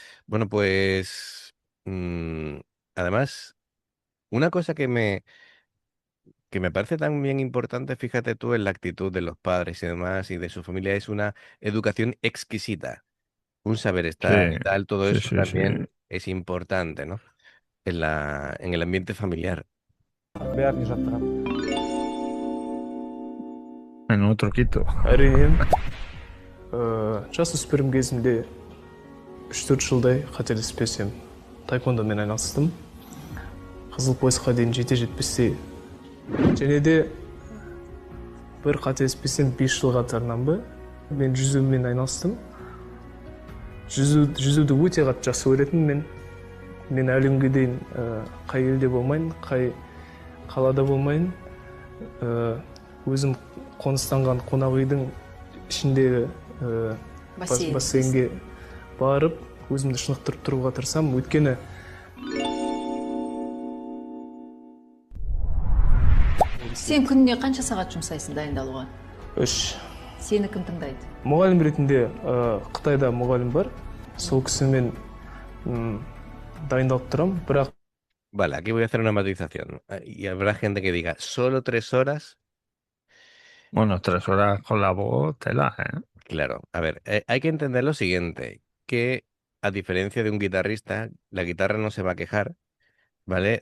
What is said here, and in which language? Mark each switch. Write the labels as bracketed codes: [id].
[es] Bueno, pues, mm, además, una cosa que me parece también importante, fíjate tú, en la actitud de los padres y demás y de su familia, es una educación exquisita, un saber sí, estar y tal, todo sí, eso sí, sí. también es importante, ¿no? En el ambiente familiar. [kk] бәріне жаттығамын. [es] En un truquito. [kk] Әрине, жасөспірім кезімде 3-4 жылдай қателеспесем таэквондомен айналыстым. Қызыл поясқа дейін жете-жетпесте. Және де бір қателеспесем 5 жыл қатарынан ба мен жүзумен айналыстым. Жүзуді өте қатты жақсы көретінмін мен. Мен әлі күнге дейін қай елде болмайын, қай қалада болмайын, өзім қоныстанған қонақ үйдің ішіндегі бассейнге барып, өзімді шынықтырып тұруға тырысамын. Өйткені Сен күніне қанша сағат жұмсайсың дайындалуға? 3 Сені кім тыңдайды? мұғалім ретінде Қытайда мұғалім бар. Сол кісімен дайындалып тұрамын, бірақ [es] Vale, aquí voy a hacer una matización. Y habrá gente que diga, ¿solo 3 horas? Bueno, 3 horas con la voz, tela, ¿eh? Claro, a ver, hay que entender lo siguiente, que a diferencia de un guitarrista, la guitarra no se va a quejar, ¿vale?